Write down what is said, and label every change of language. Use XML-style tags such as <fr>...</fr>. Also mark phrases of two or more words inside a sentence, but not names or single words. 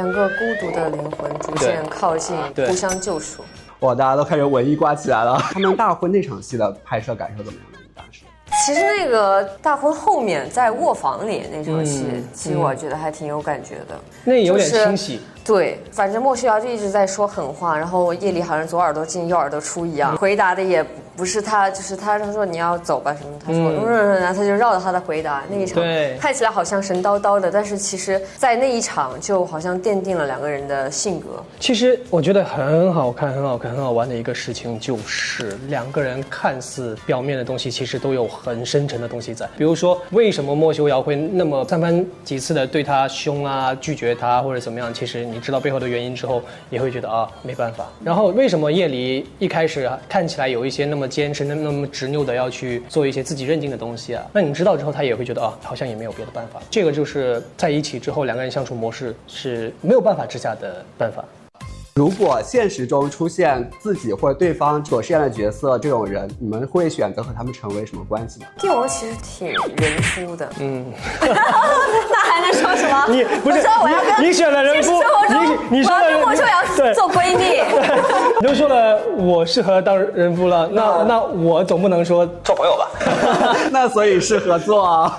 <zh>2 個孤獨的靈魂逐漸靠近，互相救贖。哇，大家都開始文藝掛起來了。他們大婚那場戲的拍攝感受怎麼樣呢？當時其實那個大婚後面在臥房裡那場戲，其實我覺得還挺有感覺的。那也有點清晰。對，反正莫修瑤就一直在說狠話，然後葉梨好像左耳朵進右耳朵出一樣，回答的也不是他，就是他说你要走吧什麼，他說然後他就繞着他的回答。那一場看起來好像神叨叨的，但是其實在那一場就好像奠定了2個人的性格。其實我覺得很好看、很好玩的一個事情就是2個人看似表面的東西，其實都有很深沉的東西在。比如說為什麼莫修瑤會那麼3番幾次的對他凶啊、拒絕他或者怎麼樣，其實你知道背後的原因之後，也會覺得沒辦法。然後為什麼葉梨一開始看起來有一些那麼堅持、那麼執拗的要去做一些自己認定的東西啊？那你知道之後，他也會覺得好像也沒有別的辦法。這個就是在一起之後2個人相處模式是沒有辦法之下的辦法。如果現實中出現自己或者對方所飾演的角色這種人，你們會選擇和他們成為什麼關係呢？帝王其實挺人夫的，那還能說什麼？你不是你選了人夫，你說了莫修瑤做閨蜜，你都說了我適合當人夫了，那我總不能說做朋友吧？那所以是合作啊，</zh>